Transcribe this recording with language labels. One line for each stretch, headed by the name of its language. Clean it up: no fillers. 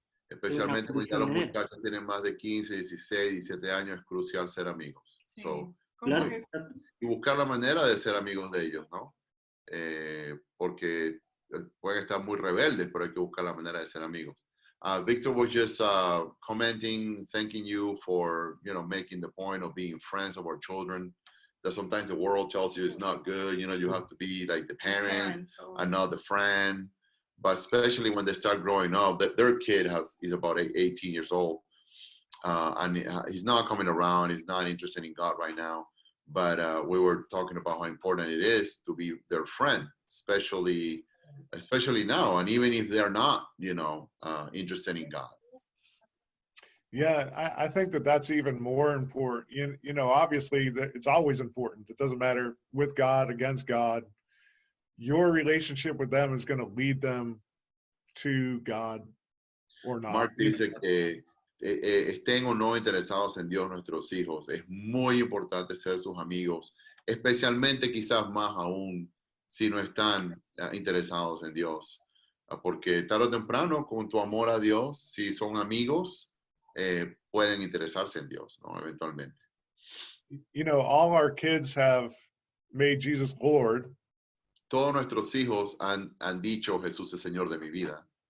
Spanish: Especialmente cuando ya los muchachos tienen más de 15, 16, 17 años, es crucial ser amigos. Sí, claro. Y buscar la manera de ser amigos de ellos, ¿no? Porque pueden estar muy rebeldes, pero hay que buscar la manera de ser amigos.
English: Victor was just commenting, thanking you for, making the point of being friends of our children. That sometimes the world tells you it's not good. You have to be like the parent and not the friend. But especially when they start growing up, their kid is about 18 years old. And he's not coming around. He's not interested in God right now. But we were talking about how important it is to be their friend, especially now. And even if they're not, interested in God. Yeah, I think that's even more important. Obviously it's always important. It doesn't matter with God, against God. Your relationship with them is going to lead them to God or not.
Spanish: Mark dice que estén o no interesados en Dios nuestros hijos. Es muy importante ser sus amigos, especialmente quizás más aún si no están interesados en Dios. Porque tarde o temprano, con tu amor a Dios, si son amigos, pueden interesarse en Dios, ¿no? Eventualmente.
English: All our kids have made Jesus Lord.
Spanish: Todos nuestros hijos han dicho Jesús es Señor de mi vida.